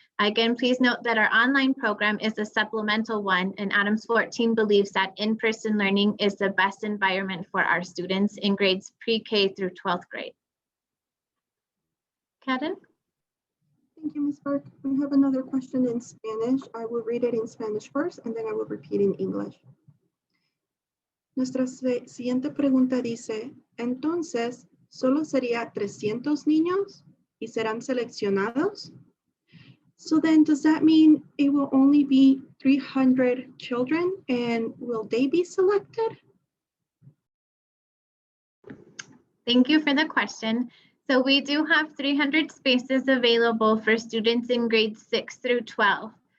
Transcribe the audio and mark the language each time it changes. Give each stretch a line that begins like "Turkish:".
English: Again, please note that our online program is a supplemental one, and Addams 14 believes that in-person learning is the best environment for our students in grades pre-K through 12th grade. Karen? Thank you, Ms. Burke. We have another question in Spanish. I will read it in Spanish first, and then I will repeat in English.
Spanish: Nuestra siguiente pregunta dice, entonces, ¿solo sería 300 niños y serán seleccionados?
English: So then, does that mean it will only be 300 children, and will they be selected? Thank you for the question. So we do have 300 spaces available for students in grades 6 through 12.